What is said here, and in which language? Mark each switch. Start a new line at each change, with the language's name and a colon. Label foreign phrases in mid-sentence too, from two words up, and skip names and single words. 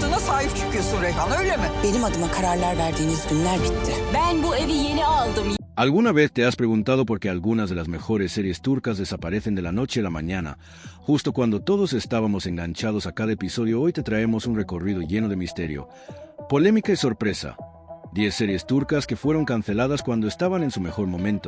Turkish: sahip çıkıyorsun Reyhan, öyle mi? Benim adıma kararlar verdiğiniz günler bitti. Ben bu evi yeni aldım.
Spanish: ¿Alguna vez te has preguntado por qué algunas de las mejores series turcas desaparecen de la noche a la mañana? Justo cuando todos estábamos enganchados a cada episodio, hoy te traemos un recorrido lleno de misterio, polémica y sorpresa. 10 series turcas que fueron canceladas cuando estaban en su mejor momento.